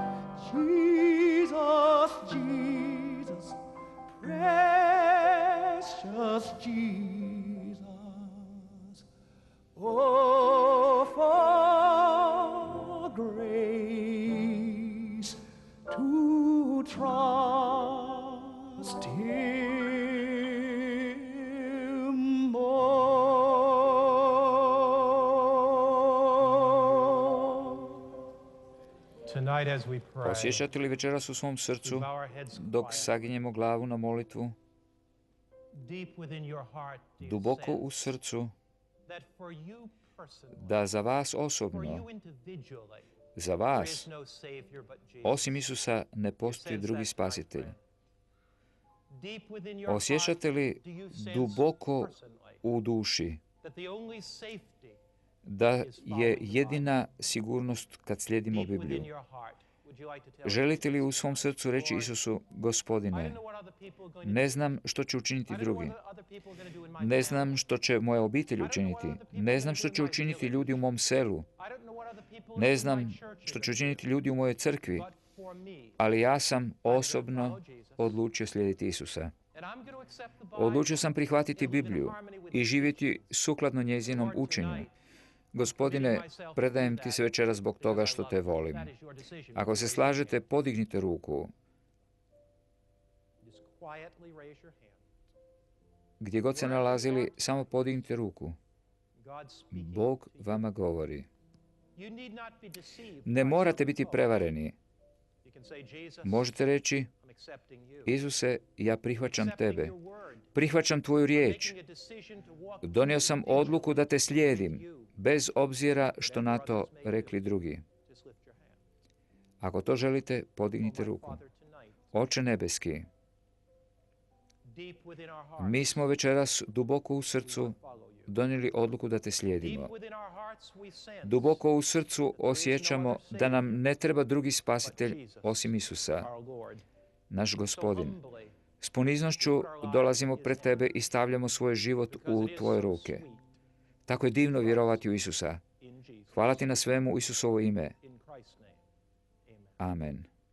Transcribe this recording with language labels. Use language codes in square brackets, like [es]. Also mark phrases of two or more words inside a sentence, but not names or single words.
[en] Jesus, Jesus, precious Jesus, oh, for grace to trust him more. Tonight as we pray, [hr] Osjećate li večeras u svom srcu, [en] bow our heads [hr] dok [en] quietly, [hr] saginjemo glavu na molitvu, [en] deep within your heart, do you [hr] duboko u [en] sense [hr] srcu, [en] that for you personally, [hr] da za vas [en] for [hr] osobno, [en] you individually, [hr] za [en] there [hr] vas, [en] is no Savior but Jesus. [hr] osim Isusa, ne postoji [en] sense [hr] drugi [en] that, my [hr] spasitelj. [en] friend? Deep within your [hr] Osjećate li [en] heart, do you sense [hr] duboko [en] personally [hr] u duši [en] that the only safety [hr] da [en] is [hr] je [en] following the [hr] jedina sigurnost kad slijedimo [en] Bible? Deep [hr] Bibliju? [en] within your heart, would you like to tell [hr] Želite li [en] Jesus [hr] u svom [en] tonight, [hr] srcu reći [en] Lord, [hr] Isusu, [en] I [hr] Gospodine, [en] don't know what other people are going to [hr] ne [en] do. [hr] znam što će učiniti [en] I don't know [hr] drugi, [en] what other people are going to do in my [hr] ne [en] family. [hr] znam što će moja obitelj učiniti, ne znam što će učiniti ljudi u mom selu, [en] I don't know what other people [hr] ne [en] in my [hr] znam [en] church are [hr] što će [en] going to do. [hr] učiniti ljudi u mojoj crkvi, [en] But for me, [hr] ali ja sam [en] I'm gonna [hr] osobno [en] follow Jesus. [hr] odlučio slijediti Isusa. [en] And I'm going to accept the Bible [hr] Odlučio sam prihvatiti [en] and live in [hr] Bibliju [en] harmony with [hr] i [en] the [hr] živjeti [en] teachings. [hr] sukladno njezinom [en] Lord, [hr] učenju. [en] tonight, [hr] Gospodine, predajem ti se večeras zbog toga [en] because I [hr] što [en] love [hr] te [en] you. [hr] volim. [en] That is your decision. [hr] Ako se [en] Raise your [hr] slažete, [en] hand. [hr] podignite ruku. [en] Just quietly raise your hand. [hr] Gdje god se nalazili, samo podignite ruku. [en] God speaking [hr] Bog [en] to you. [hr] vama govori. [en] You need not be deceived [hr] Ne [en] by [hr] morate [en] some [hr] biti [en] folks. [hr] prevareni. [en] You can say, Jesus, [hr] Možete reći, [en] I'm accepting you. [hr] Isuse, ja prihvaćam [en] Accepting [hr] tebe. [en] your word. [hr] Prihvaćam tvoju riječ. [en] Making a decision to walk [hr] Donio sam [en] individually [hr] odluku da te [en] with [hr] slijedim, [en] you. [hr] bez obzira što [en] Whatever [hr] na to [en] others may do. [hr] rekli drugi. [en] Just lift your hand. [hr] Ako to želite, [en] Oh, [hr] podignite [en] my [hr] ruku. [en] Father, tonight, [hr] Oče nebeski, [en] deep within our hearts, [hr] mi smo večeras duboko u srcu [en] we follow you. [hr] donijeli odluku da te [en] Deep [hr] slijedimo. [en] within our hearts we sense [hr] Duboko u srcu osjećamo da nam ne treba drugi [en] but [hr] spasitelj [en] Jesus, [hr] osim Isusa, [en] our Lord. [hr] naš [en] So [hr] Gospodin. [en] humbly, [hr] S poniznošću dolazimo pred tebe i stavljamo svoj život [en] because [hr] u [en] it is [hr] tvoje [en] so [hr] ruke. [en] sweet [hr] Tako je divno vjerovati u Isusa. [en] in Jesus. [hr] Hvala ti na svemu u Isusovo ime. [en] In Christ's name, amen. Amen.